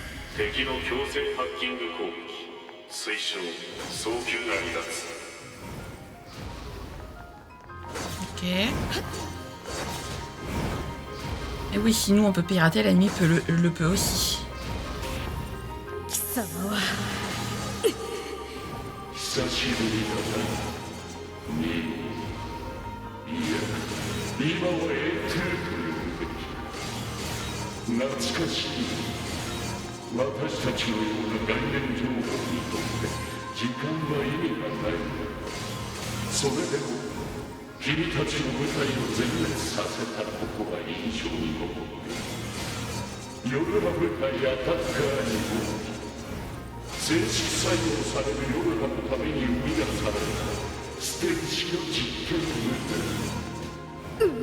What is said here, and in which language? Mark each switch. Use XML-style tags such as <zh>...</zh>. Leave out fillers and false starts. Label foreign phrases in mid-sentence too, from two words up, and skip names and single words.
<ja>敵の強制ハッキング攻撃推奨早急な離脱</ja> <fr>Ok. Et oui, sinon on peut pirater, l'ennemi le peut aussi.</fr> <ja>貴様は久しぶりだなニオいや今はエーテルと呼ぶべき懐かしい私たちのような概念情報にとって時間は意味がないそれでも君たちの部隊を全滅させたことは印象に残っているヨルハ部隊アタッカーにも正式採用されるヨルハのために生み出されたステルシの実験部隊</ja>